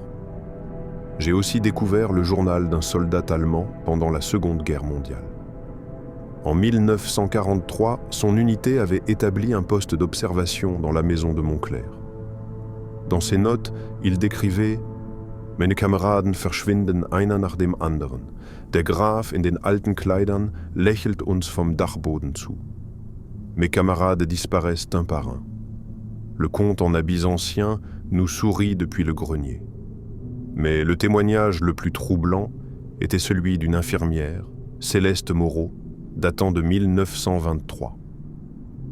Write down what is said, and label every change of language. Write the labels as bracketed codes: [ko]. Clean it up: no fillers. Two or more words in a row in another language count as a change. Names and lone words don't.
[fr] J'ai aussi découvert le journal d'un soldat allemand pendant la Seconde Guerre mondiale. En 1943, son unité avait établi un poste d'observation dans la maison de Montclerc. Dans ses notes, il décrivait [de] « Meine Kameraden verschwinden einer nach dem anderen. Der Graf in den alten Kleidern lächelt uns vom Dachboden zu. [fr] » Mes camarades disparaissent un par un. Le comte en habits anciens nous sourit depuis le grenier. Mais le témoignage le plus troublant était celui d'une infirmière, Céleste Moreau, datant de 1923.